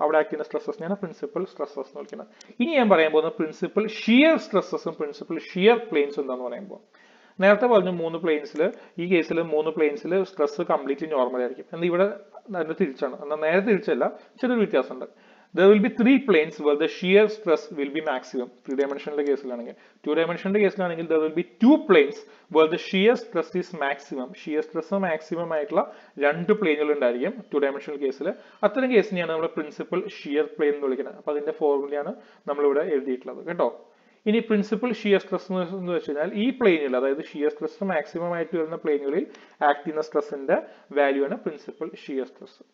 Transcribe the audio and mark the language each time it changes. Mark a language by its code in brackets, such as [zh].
[ml] അവിടെ ആക്ട് ചെയ്യുന്ന സ്ട്രെസ്സസിനെയാണ് principal stresses എന്ന് വിളിക്കുന്നത്. ഇനി ഞാൻ പറയാൻ പോകുന്നത് പ്രിൻസിപ്പൽ ഷിയർ സ്ട്രെസ്സസും പ്രിൻസിപ്പൽ ഷിയർ പ്ലെയിൻസും എന്താണെന്ന് പറയുമ്പോൾ, നേരത്തെ പറഞ്ഞു 3 പ്ലെയിൻസിൽ, ഈ കേസിൽ 3 പ്ലെയിൻസിൽ സ്ട്രെസ് കംപ്ലീറ്റ്ലി നോർമൽ ആയിരിക്കും. എന്നാൽ ഇവിടെ അതിന്റെ തിരിച്ചാണ്. എന്നാൽ നേരെ തിരിച്ചല്ല, ചെറിയൊരു വ്യത്യാസമുണ്ട്. [en] There will be 3 planes where the shear stress will be maximum. 3 dimensional കേസിലാണെങ്കിൽ. 2 dimensional കേസിലാണെങ്കിൽ there will be 2 planes where the shear stress is maximum. [ml] shear stress maximum ആയിട്ടുള്ള 2 പ്ലെയിനുകൾ ഉണ്ടായിരിക്കും 2 dimensional കേസിൽ. അത്തരം കേസിനെയാണ് നമ്മൾ പ്രിൻസിപ്പൽ ഷിയർ പ്ലെയിൻ എന്ന് വിളിക്കുന്നത്. അപ്പൊ അതിന്റെ ഫോർമുലയാണ് നമ്മളിവിടെ എഴുതിയിട്ടുള്ളത് കേട്ടോ. ഇനി പ്രിൻസിപ്പൽ ഷിയർ സ്ട്രെസ് എന്ന് വെച്ച് കഴിഞ്ഞാൽ ഈ പ്ലെയിനിൽ, അതായത് ഷിയർ സ്ട്രെസ് മാക്സിമം ആയിട്ട് വരുന്ന പ്ലെയിനുകളിൽ ആക്ട് ചെയ്യുന്ന സ്ട്രെസ്സിന്റെ വാല്യൂ ആണ് പ്രിൻസിപ്പൽ ഷിയർ സ്ട്രെസ്.